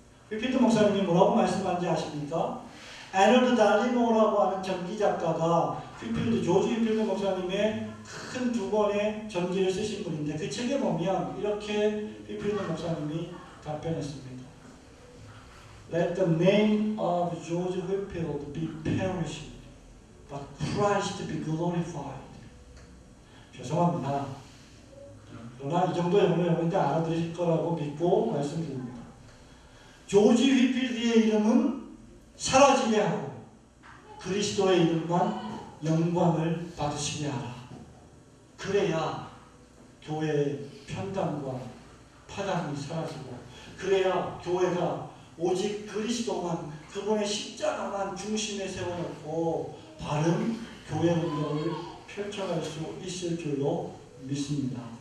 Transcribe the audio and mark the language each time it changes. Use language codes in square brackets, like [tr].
[ko] 휘필드 목사님이 뭐라고 말씀하는지 아십니까? 애널드 달리모어라고 하는 전기 작가가 조지 휘필드 목사님의 큰 두 권의 전기를 쓰신 분인데 그 책에 보면 이렇게 휘필드 목사님이 답변했습니다. [en] Let the name of George Whitfield be perished, but Christ be glorified. [ko] 죄송합니다. 그러나 이 정도 영어는 여러분들 알아들으실 거라고 믿고 말씀드립니다. 조지 휘필드의 이름은 사라지게 하고 그리스도의 이름만 영광을 받으시게 하라. 그래야 교회의 편당과 파당이 사라지고, 그래야 교회가 오직 그리스도만, 그분의 십자가만 중심에 세워놓고 바른 교회 운동을 펼쳐갈 수 있을 줄로 믿습니다.